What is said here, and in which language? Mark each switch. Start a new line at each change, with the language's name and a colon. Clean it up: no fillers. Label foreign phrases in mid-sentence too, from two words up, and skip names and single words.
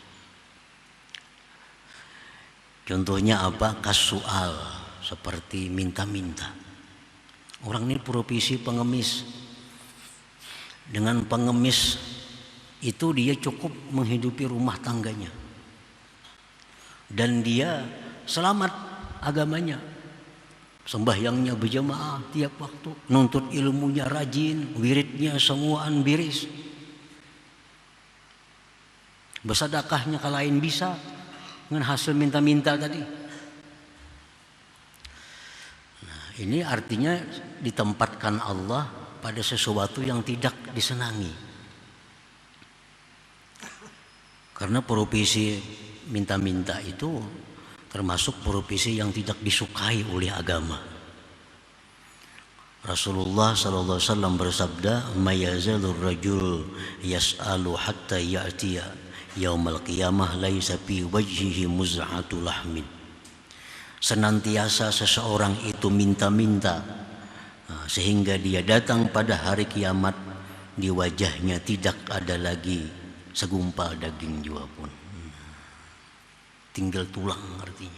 Indonesian: Contohnya apa? Kasual, seperti minta-minta. Orang ini profesi pengemis. Dengan pengemis itu dia cukup menghidupi rumah tangganya. Dan dia selamat agamanya. Sembahyangnya berjamaah tiap waktu, nuntut ilmunya rajin, wiridnya semuaan biris. Bersedekahnya kalain bisa dengan hasil minta-minta tadi. Nah, ini artinya ditempatkan Allah pada sesuatu yang tidak disenangi. Karena profesi minta-minta itu termasuk profesi yang tidak disukai oleh agama. Rasulullah
Arabic: صلى الله عليه وسلم
Indonesian: bersabda,
Arabic: "ما يزال الرجل يسأل حتى يأتي يوم القيامة ليس في وجهه مزعة لحم."
Indonesian: Senantiasa seseorang itu minta-minta sehingga dia datang pada hari kiamat, di wajahnya tidak ada lagi segumpal daging jua pun. Tinggal tulang artinya.